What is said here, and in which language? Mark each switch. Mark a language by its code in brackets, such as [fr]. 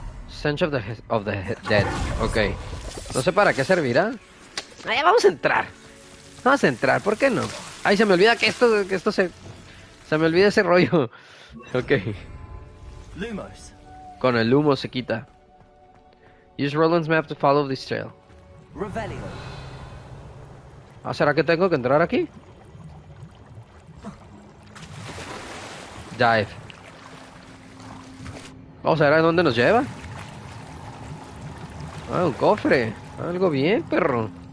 [es] Stench of the Dead. Ok. No sé para qué servirá. Vamos a entrar. Vamos a entrar, ¿por qué no? Ay, se me olvida que esto se me olvida ese rollo. Ok. Lumos. Con el humo se quita. [en] Use Roland's map to follow this trail. Revelio. [es] Ah, ¿será que tengo que entrar aquí? [en] Dive. [es] Vamos a ver a dónde nos lleva. Ah, un cofre. Algo bien, perro.